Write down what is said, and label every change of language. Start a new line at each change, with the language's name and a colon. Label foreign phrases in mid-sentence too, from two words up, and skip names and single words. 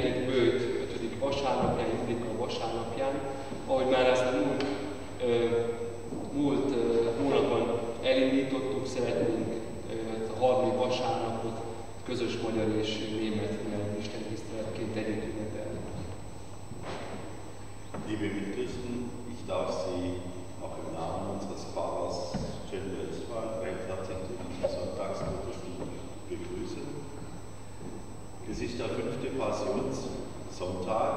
Hungarian: bőjt 5. vasárnapján, Judika vasárnapján, ahogy már ezt a múlt hónapban elindítottuk, szeretnénk a 3. vasárnapot közös magyar és német nyelvű istentiszteletként együtt ünnepelni.
German: Liebe Mitchristen, ich darf Sie auch im Namen unseres Pfarrers Jen Welsmann recht herzlich zu dieser Sonntagsgottesdienst begrüßen. Es ist der 5. Passionssonntag.